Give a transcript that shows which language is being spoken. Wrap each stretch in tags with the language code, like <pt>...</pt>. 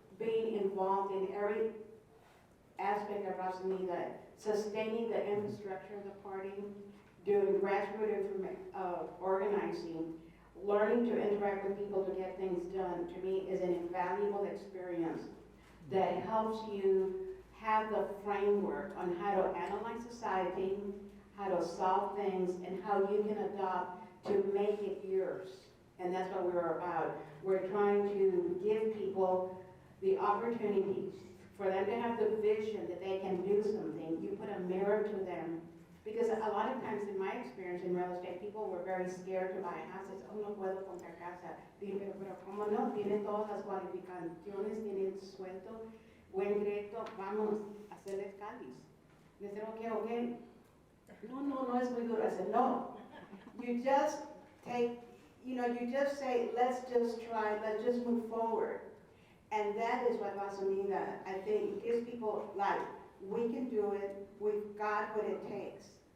<en>being involved in every aspect of Raza Unida, sustaining the infrastructure of the party, doing grassroots organizing, learning to interact with people to get things done, to me is an invaluable experience that helps you have the framework on how to analyze society, how to solve things, and how you can adopt to make it yours. And that's what we're about. We're trying to give people the opportunity for them to have the vision that they can do something. You put a mirror to them. Because a lot of times in my experience in real estate, people were very scared to buy houses.</en> <es>Oh, no puedo comprar casa. Pero ¿cómo no? Tiene todas las cualificaciones, tiene el sueldo, buen crédito, vamos a hacerle cáliz.</es> <en>Le said, okay.</en> <es>No es muy duro.</es> <en>I said, no. You just take, you just say, let's just try, let's just move forward. And that is what Raza Unida, I think, gives people like, we can do it, we've got what it takes.</en>